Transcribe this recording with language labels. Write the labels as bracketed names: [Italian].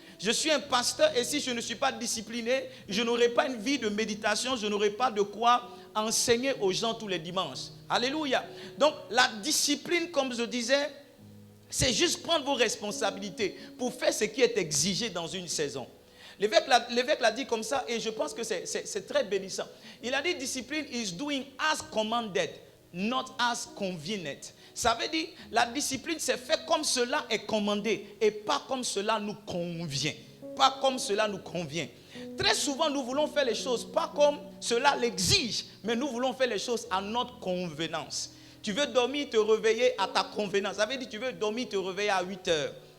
[French] Je suis un pasteur et si je ne suis pas discipliné, je n'aurai pas une vie de méditation, je n'aurai pas de quoi enseigner aux gens tous les dimanches. Alléluia. Donc la discipline, comme je disais, c'est juste prendre vos responsabilités pour faire ce qui est exigé dans une saison. L'évêque l'a dit comme ça et je pense que c'est très bénissant. Il a dit [English] discipline is doing as commanded, not as convenient. [French] Ça veut dire la discipline c'est fait comme cela est commandé et pas comme cela nous convient. Pas comme cela nous convient. Très souvent nous voulons faire les choses pas comme cela l'exige, mais nous voulons faire les choses à notre convenance. Tu veux dormir, te réveiller à ta convenance. Ça veut dire tu veux dormir, te réveiller à 8 heures.